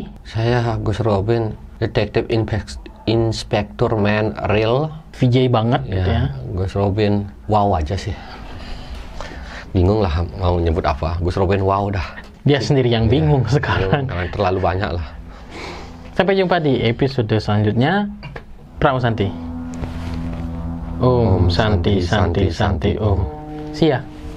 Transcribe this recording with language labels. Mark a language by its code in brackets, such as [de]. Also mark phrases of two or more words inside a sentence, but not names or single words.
[id] Saya Gus Robin, Detektif Inspektur Man Real. VJ banget gitu ya. Gus Robin, wow aja sih. Bingung lah mau nyebut apa. Gus Robin, wow dah. Dia sendiri yang bingung sekarang. Bingung, terlalu banyak lah. Sampai jumpa di episode selanjutnya. [sa] Pramu Santi. Om Santi Santi Santi Om. [en] See ya.